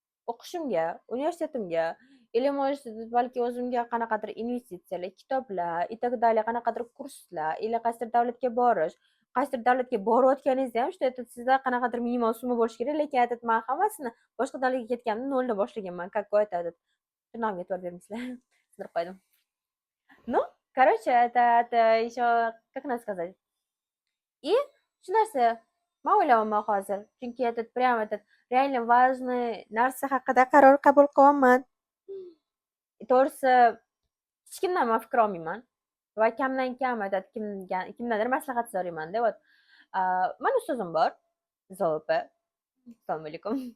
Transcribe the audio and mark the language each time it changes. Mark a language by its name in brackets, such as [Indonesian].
[Uzbek] O'qishimga, universitetimga, или может balki o'zimga qanaqadir investitsiyalar, kitoblar [Russian] и так далее, [Uzbek] qanaqadir kurslar, или qaysidir davlatga borish. Qaysidir davlatga borayotganingizda ham что sizda qanaqadir minimal summa bo'lishi kerak, lekin man hammasini boshqa davlatga ketganimda noldan boshlaganman. Какой nomga e'tibor bermaysizlar. Sindirib qo'ydim. [Russian] Ну, короче, это еще, как надо сказать. [Uzbek] И shu narsa man o'ylayapman hozir. Chunki [Russian] прям реально важный [Uzbek] narsa haqida qaror qabul qilyapman. To'g'risi, hech kimdan man fikr olmayman va kamdan kam kimdandir maslahat so'rayman-da. Mani ustozim bor, Zopa. Assalomu alaykum.